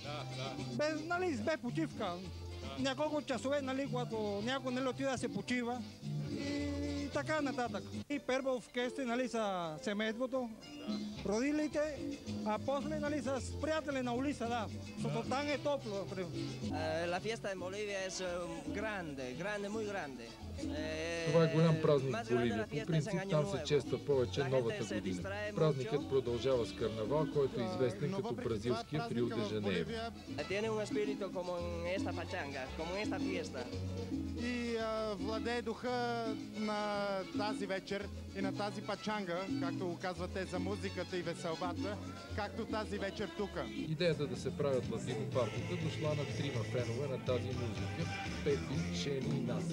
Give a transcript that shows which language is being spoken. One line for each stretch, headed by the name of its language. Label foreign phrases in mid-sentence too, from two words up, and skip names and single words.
Bulgarian: Без почивка. Няколко часове, когато някой отида да се почива и така нататък. И първо в къщи са семейството, родителите, а после с приятели на улица, да, защото там е топло.
Spanish: La fiesta en Bolivia es grande, muy grande.
Bulgarian: Това е голям празник в Боливия. По принцип там се чества повече новата година. Празникът продължава с карнавал, който е известен като бразилският Рио де Жанейро.
Spanish: Tiene un espíritu como en esta pachanga, como en esta fiesta.
Bulgarian: И владее духа на тази вечер и на тази пачанга, както го казвате, за музиката и веселбата, както тази вечер тук. Идеята да се правят латино партията дошла на трима фенове на тази музика – Пепи, Шени и Наси.